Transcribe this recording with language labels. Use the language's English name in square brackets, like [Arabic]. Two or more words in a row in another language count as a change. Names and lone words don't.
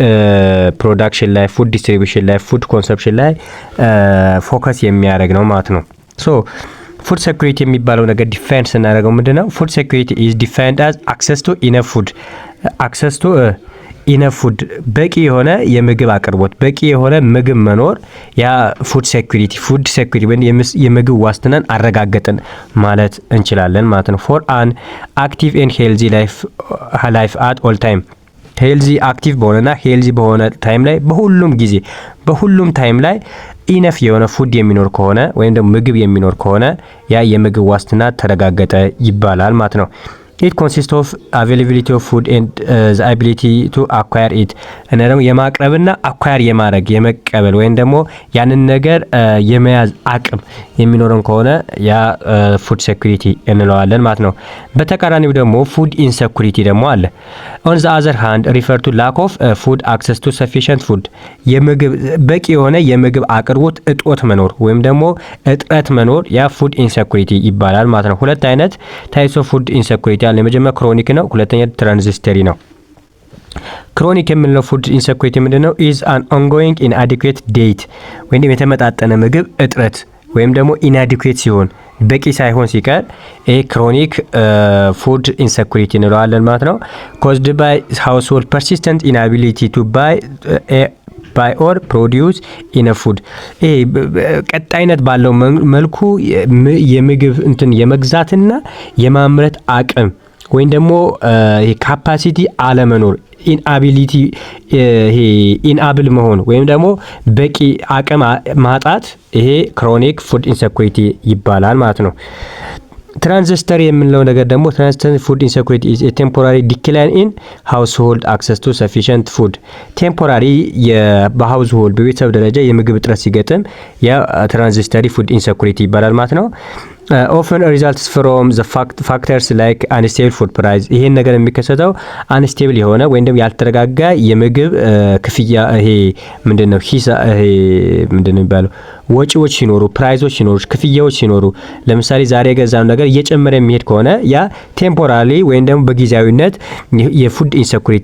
[Amharic] ፕሮዳክሽን ላይ፣ [English] food distribution [Amharic] ላይ፣ [English] food consumption [Amharic] ላይ ፎከስ የሚያደርግ ነው ማለት ነው። ሶ [English] food security [Amharic] የሚባለው ነገር ዲፋይን ስናደርገው ምንድነው? [English] food security is defined as access to enough food። access to enough food [Amharic] በቂ የሆነ የምግብ አቅርቦት፣ በቂ የሆነ ምግብ መኖር ያ [English] food security [Amharic] ወይም የምግብ ዋስትናን አረጋገጥን ማለት እንችላለን ማለት ነው። [English] for an active and healthy life at all time። [Amharic] ሄልዚ አክቲቭ በሆነና ሄልዚ በሆነ ታይም ላይ በሁሉም ጊዜ በሁሉም ታይም ላይ ኢነፍ የሆነ ፉድ የሚኖር ከሆነ ወይም ደግሞ ምግብ የሚኖር ከሆነ ያ የምግብ ዋስትና ተረጋገጠ ይባላል ማለት ነው። [English] it consists of availability of food and the ability to acquire it። [Amharic] እና ደግሞ የማቅረብና አኳየር የማድረግ የመቀበል ወይም ደግሞ ያንን ነገር የመያዝ አቅም የሚኖረን ከሆነ ያ [English] food security [Amharic] እንለዋለን ማለት ነው። በተቃራኒው ደግሞ [English] food insecurity [Amharic] ደግሞ አለ። [English] on the other hand refer to lack of food access to sufficient food። [Amharic] የምግብ በቂ የሆነ የምግብ አቅርቦት እጦት መኖር ወይም ደግሞ እጥረት መኖር ያ [English] food insecurity [Amharic] ይባላል ማለት ነው። ሁለት አይነት [English] types of food insecurity [Amharic] አለ። የመጀመሪያው ክሮኒክ ነው፣ ሁለተኛው ትራንዚተሪ ነው። ክሮኒክ የምንለው [English] food insecurity [Amharic] ምንድነው? [English] is an ongoing inadequate diet [Amharic] ወይም የተመጣጠነ ምግብ እጥረት ወይም ደግሞ inadequate ሲሆን በቂ ሳይሆን ሲቀር [English] chronic food insecurity [Amharic] እንለዋለን ማለት ነው። [English] caused by household persistent inability to buy or produce enough food። [Amharic] ቀጣይነት ባለው መልኩ የምግብ እንትን የመግዛትና የማምረት አቅም ወይም ደግሞ ካፓሲቲ አለመኖር ኢንአቢሊቲ ኢንአብል መሆን ወይም ደግሞ በቂ አቅም ማጣት ይሄ [English] chronic food insecurity [Amharic] ይባላል ማለት ነው። ትራንዚተሪ የምንለው ነገር ደግሞ [English] transitory food insecurity is a temporary decline in household access to sufficient food። [Amharic] ቴምፖራሪ በሃውስሆልድ በቤተሰብ ደረጃ የምግብ እጥረት ሲገጥም ያ [English] transitory food insecurity [Amharic] ይባላል ማለት ነው። [English] often results from the factors like unstable food price። [Amharic] ይሄን ነገር የሚከሰተው አንስቴብል የሆነ ወይም ደግሞ ያልተረጋጋ የምግብ ክፍያ ይሄ ምንድነው ይሄ ምንድነው የሚባለው ወጪዎች ሲኖሩ፣ ፕራይሶች ሲኖሩ፣ ክፍያዎች ሲኖሩ፣ ለምሳሌ ዛሬ የገዛነው ነገር እየጨመረ የሚሄድ ከሆነ ያ ቴምፖራሪ ወይም ደግሞ በጊዜያዊነት [English] food insecurity